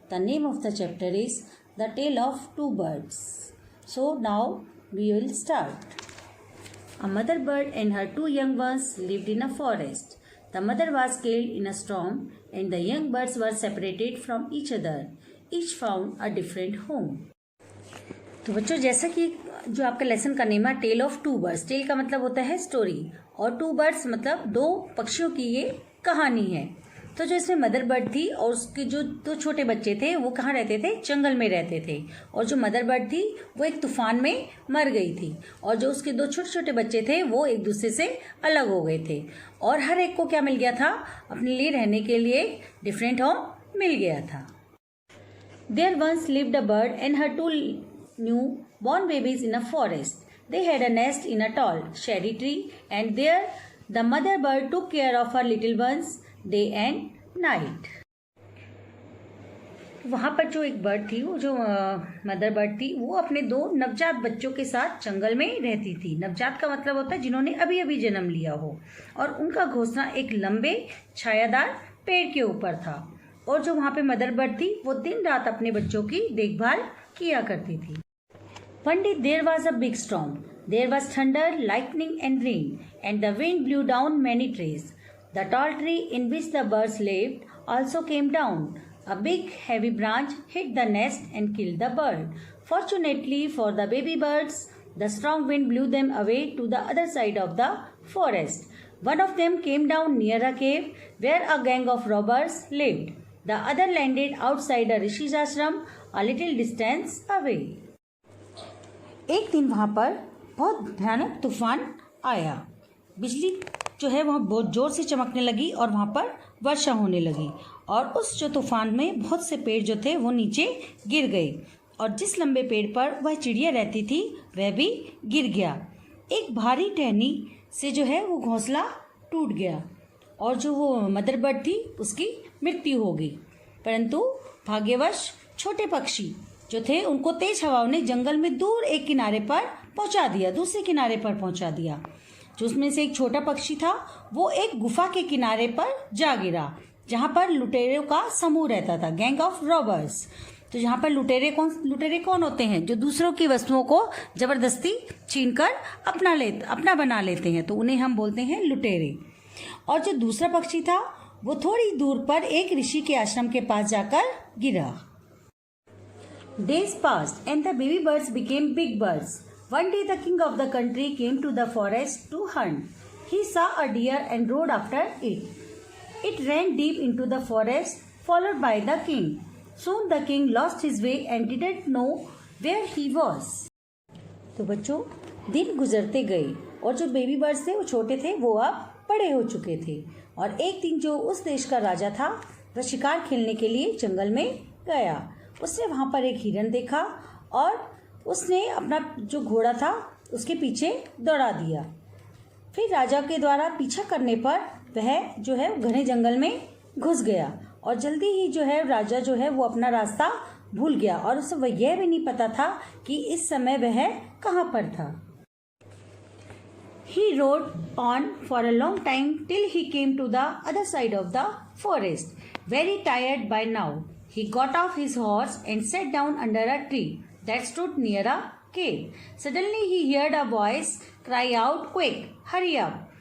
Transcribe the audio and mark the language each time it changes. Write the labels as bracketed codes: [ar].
[en] The name of the chapter is The Tale of Two Birds. So now we will start. A mother bird and her two young ones lived in a forest. The mother was killed in a storm and the young birds were separated from each other. Each found a different home. [hi] तो बच्चों, जैसा कि जो आपका lesson का name है tell of two birds, tell का मतलब होता है स्टोरी और टू बर्ड्स मतलब दो पक्षियों की ये कहानी है। तो जो इसमें मदर बर्ड थी और उसके जो दो छोटे बच्चे थे वो कहाँ रहते थे? जंगल में रहते थे। और जो मदर बर्ड थी वो एक तूफान में मर गई थी और जो उसके दो छोटे छोटे बच्चे थे वो एक दूसरे से अलग हो गए थे और हर एक को क्या मिल गया था? अपने लिए रहने के लिए डिफरेंट होम मिल गया था। [en] There once lived a bird and her two new born babies in a forest. They had a nest in a tall cherry tree and there the mother bird took care of her little ones day and night. [hi] वहाँ पर जो एक bird थी, वो जो mother bird थी, वो अपने दो नवजात बच्चों के साथ जंगल में रहती थी। नवजात का मतलब होता है जिन्होंने अभी अभी जन्म लिया हो और उनका घोंसला एक लंबे छायादार पेड़ के ऊपर था और जो वहाँ पे मदर बर्ड थी वो दिन रात अपने बच्चों की देखभाल किया करती थी। [en] One day there was a big storm. There was thunder, lightning and rain, and the wind blew down many trees. The tall tree in which the birds lived also came down. A big heavy branch hit the nest and killed the bird. Fortunately for the baby birds, the strong wind blew them away to the other side of the forest. One of them came down near a cave where a gang of robbers lived. The other landed outside a Rishi's ashram a little distance away. [hi] एक दिन वहाँ पर बहुत भयानक तूफान आया। बिजली जो है वहाँ बहुत ज़ोर से चमकने लगी और वहाँ पर वर्षा होने लगी और उस जो तूफान में बहुत से पेड़ जो थे वो नीचे गिर गए और जिस लंबे पेड़ पर वह चिड़िया रहती थी वह भी गिर गया। एक भारी टहनी से जो है वो घोंसला टूट गया और जो वो मदर बर्ड थी उसकी मृत्यु हो गई। परंतु भाग्यवश छोटे पक्षी जो थे उनको तेज हवाओं ने जंगल में दूर एक किनारे पर पहुंचा दिया, दूसरे किनारे पर पहुंचा दिया। जो उसमें से एक छोटा पक्षी था वो एक गुफा के किनारे पर जा गिरा जहां पर लुटेरों का समूह रहता था, [en] Gang of robbers. [hi] तो जहां पर लुटेरे कौन होते हैं? जो दूसरों की वस्तुओं को जबरदस्ती छीनकर अपना बना लेते हैं, तो उन्हें हम बोलते हैं लुटेरे। और जो दूसरा पक्षी था वो थोड़ी दूर पर एक ऋषि के आश्रम के पास जाकर गिरा। [en] Days passed and the baby birds became big birds. One day the king of the country came to the forest to hunt. He saw a deer and rode after it. It ran deep into the forest, followed by the king. Soon the king lost his way and didn't know where he was. [hi] तो बच्चों, दिन गुजरते गए और जो baby birds थे वो छोटे थे, वो अब बड़े हो चुके थे। और एक दिन जो उस देश का राजा था वह शिकार खेलने के लिए जंगल में गया। उसने वहाँ पर एक हिरन देखा और उसने अपना जो घोड़ा था उसके पीछे दौड़ा दिया। फिर राजा के द्वारा पीछा करने पर वह जो है घने जंगल में घुस गया और जल्दी ही जो है राजा जो है वो अपना रास्ता भूल गया और उसे वह यह भी नहीं पता था कि इस समय वह कहाँ पर था। [en] He rode on for a long time till he came to the other side of the forest. Very tired by now, he got off his horse and sat down under a tree that stood near a cave. Suddenly he heard a voice cry out, "Quick, hurry up!